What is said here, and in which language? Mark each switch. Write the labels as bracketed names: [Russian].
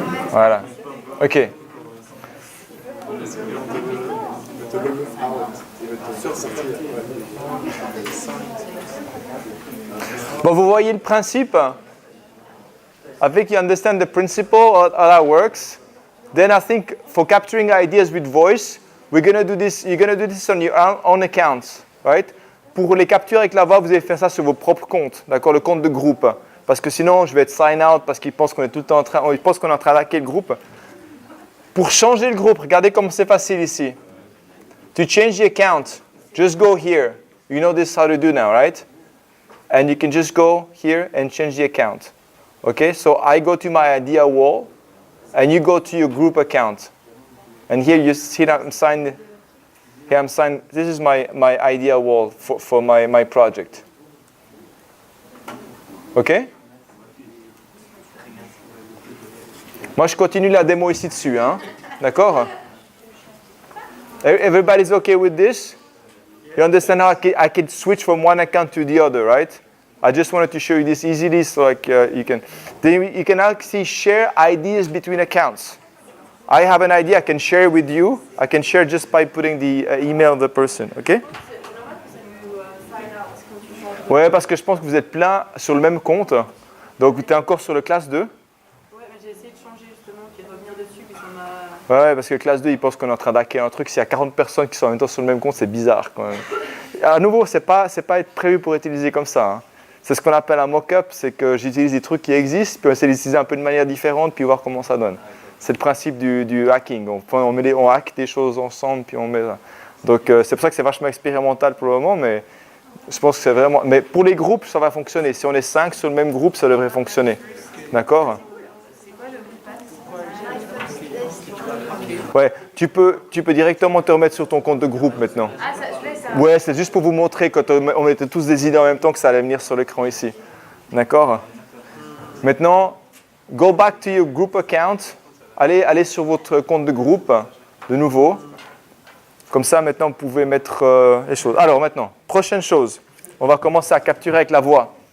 [French] Voilà. Ok. Bon, vous voyez le principe? [English] I think you understand the principle, how that works. Then I think for capturing ideas with voice, we're gonna do this. You're gonna do this on your own accounts, right? [French] Pour les captures avec la voix, vous allez faire ça sur vos propres comptes, d'accord, le compte de groupe. Parce que sinon, je vais être sign out parce qu'ils pensent qu'on est tout le temps ils pensent qu'on est en train d'hacker le groupe. Pour changer le groupe, regardez comme c'est facile ici. [English] To change the account, just go here. You know this how to do now, right? And you can just go here and change the account. Okay, so I go to my idea wall, and you go to your group account. And here you see that I'm signed. Here I'm signed. This is my idea wall for my project. Okay? [French] Moi, je continue la démo ici dessus, hein? D'accord? [English] Everybody's okay with this? You understand how I can switch from one account to the other, right? I just wanted to show you this easily, so like you can actually share ideas between accounts. I have an idea, I can share with you. I can share just by putting the email of the person, okay? [French] Ouais, parce que je pense que vous êtes plein sur le même compte, donc vous êtes encore sur le classe 2. Ouais, mais j'ai essayé de changer justement, puis de revenir dessus, puis ça m'a... Ouais, parce que classe 2, ils pensent qu'on est en train d'hacker un truc. S'il y a 40 personnes qui sont en même temps sur le même compte, c'est bizarre quand même. À nouveau, c'est pas être prévu pour utiliser comme ça, hein. C'est ce qu'on appelle un mock-up, c'est que j'utilise des trucs qui existent, puis on essaie d'utiliser un peu de manière différente, puis voir comment ça donne. C'est le principe du hacking. On hack des choses ensemble, puis on met ça. Donc c'est pour ça que c'est vachement expérimental pour le moment, mais je pense que c'est vraiment... Mais pour les groupes, ça va fonctionner. Si on est 5 sur le même groupe, ça devrait fonctionner. D'accord? Ouais, tu peux directement te remettre sur ton compte de groupe maintenant. Ah, ça, je laisse ça. Ouais, c'est juste pour vous montrer quand on mettait tous des idées en même temps que ça allait venir sur l'écran ici. D'accord? Maintenant, [English] go back to your group account. [French] Allez sur votre compte de groupe, de nouveau. Comme ça, maintenant, vous pouvez mettre les choses. Alors maintenant, prochaine chose. On va commencer à capturer avec la voix.